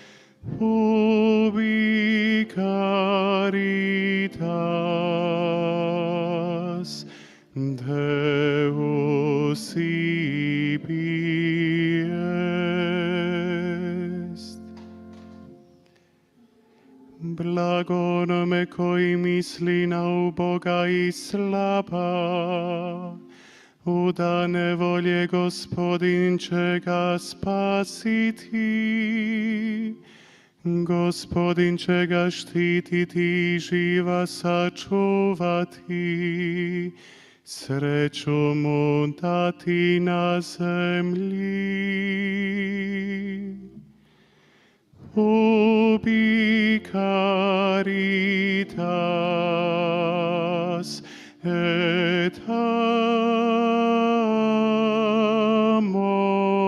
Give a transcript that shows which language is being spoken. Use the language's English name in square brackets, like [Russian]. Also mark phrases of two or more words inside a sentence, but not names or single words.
[Latin] ubi caritas Deus ibi est. [Croatian] Blagonome coi mislina uboga i slaba, udane volje Gospodin će ga spasiti. Gospodin će ga štititi i živa sačuvati, sreću mu dati na zemlji. [Latin] Ubi caritas et amor.